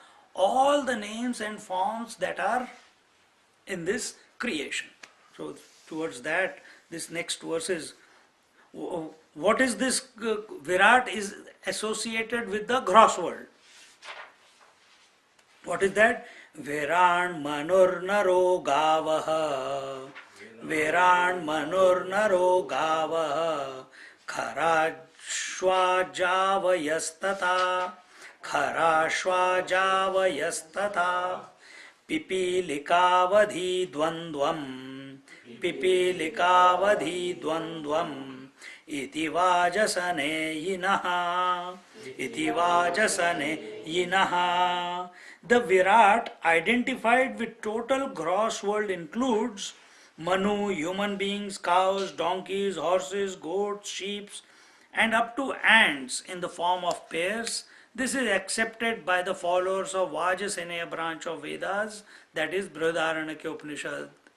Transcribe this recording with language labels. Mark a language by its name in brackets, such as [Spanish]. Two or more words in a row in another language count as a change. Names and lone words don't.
[English] All the names and forms that are in this creation. So towards that, this next verse is, what is this? Virat is associated with the gross world. What is that? [Sanskrit] Viran manur naro gavaha, Viran manur naro gavaha, Kharashva javayastata, Kharashva javayastata, Pipilikavadhi dvandvam, Pipilikavadhi dvandvam, Iti vajasane yinaha, Iti vajasane yinaha. [English] The Virat identified with total gross world includes Manu, human beings, cows, donkeys, horses, goats, sheep, and up to ants in the form of pairs. This is accepted by the followers of Vajasaneya branch of Vedas, that is Brihadaranyaka Upanishad.